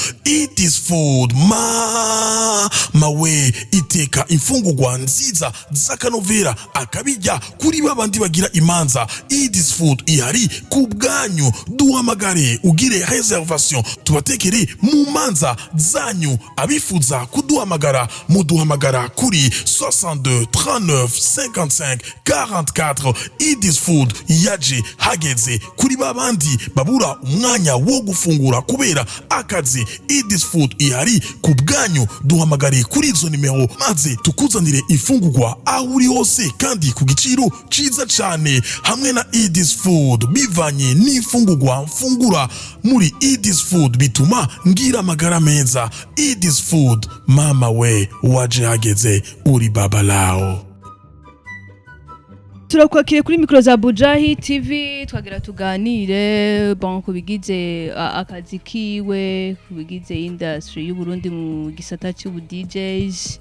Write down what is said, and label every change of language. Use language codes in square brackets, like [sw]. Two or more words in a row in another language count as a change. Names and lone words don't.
[rn] Eat this food mawe iteka imfungurwa nziza z'akanovera akabijya kuri babandi bagira imanza. Eat this food ihari ku bwanyu, duhamagare ugire reservation tubatekere mu manza zanyu. Abifuza kuduhamagara muduhamagara kuri 62 39 55 44. Eat this food yaje hageze kuri babandi babura umwanya wo gufungura kubera akazi. Eat this food ihari ku bwanyu, duhamagare kuri izo nimero maze tukuzanire ifungurwa aho uri hose kandi ku giciro ciza cyane. Hamwe na Eat this food bivanye n'ifungurwa mfungura muri Eat this food bituma ngira amagara meza. Eat this food mama we waje hageze uri baba lao. Turakwakire kuri mikro za Bujahi TV twagira tuganire bon kubigize akazi kiwe kubigize industry y'u Burundi mu gisata cy'ubu DJs.